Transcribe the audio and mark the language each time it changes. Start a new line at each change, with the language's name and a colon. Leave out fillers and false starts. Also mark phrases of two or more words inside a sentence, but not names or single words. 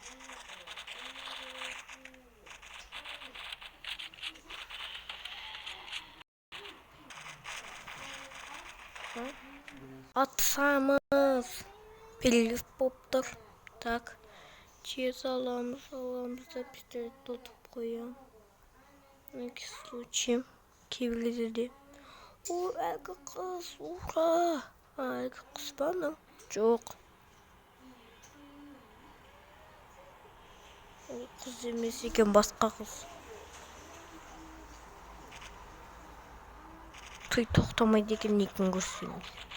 Kazakh: Атсамыз. Перерыв болып тұр. Так. Через аламыз да пистолет тұтып қоям.
Russian: На всякий случай. Кейбіреуде. О,
Kazakh: әлгі қыз. Ура! Әлгі қыз ба мынау? Жоқ. Ол қыз емес екен, басқа қыз. Той тоқтамайды екен, некін көрсеңіз.